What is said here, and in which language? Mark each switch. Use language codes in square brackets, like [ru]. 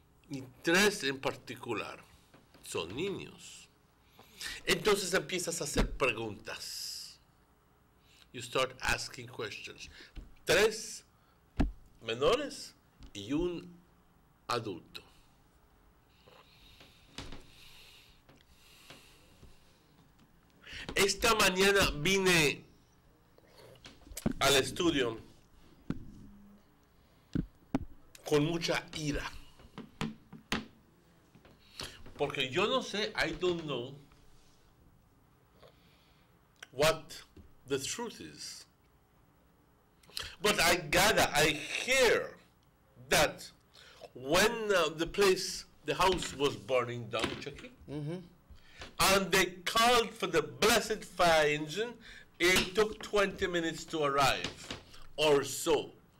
[es] y 3 en particular, son niños, entonces empiezas a hacer preguntas. [en] You start asking questions. [es] 3 menores y 1 adulto. Esta mañana vine al estudio con mucha ira. Porque yo no sé, [en] I don't know what the truth is. But I hear that when the house was burning down, Chucky, and they called for the blessed fire engine, it took 20 minutes to arrive, or so.